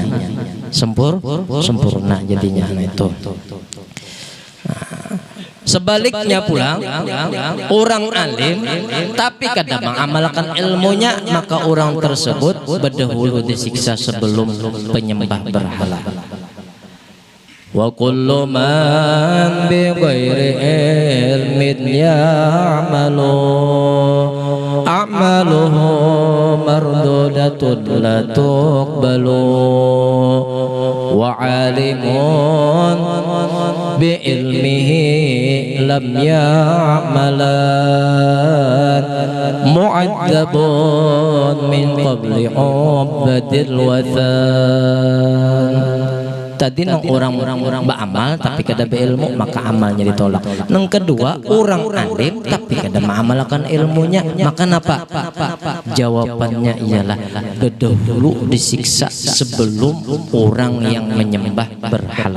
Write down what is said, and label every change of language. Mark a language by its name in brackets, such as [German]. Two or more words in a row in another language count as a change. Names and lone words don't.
[Banjar] Sempurna jadinya. Nah, itu. Sebaliknya pulang, orang alim tapi kadang mengamalkan ilmunya, maka orang tersebut berdahulu disiksa sebelum penyembah berhala. [Arabic] وكل من بغير علم يعمل أعماله مردودة لا تقبل وعالم بعلمه لم يعملن معذب من قبل عباد الوثن. [Banjar] Tadi orang-orang beramal tapi kada berilmu, maka amalnya ditolak. Yang kedua, orang alim tapi kada mengamalkan ilmunya, maka apa? Jawabannya ialah dahulu disiksa sebelum orang yang menyembah berhala.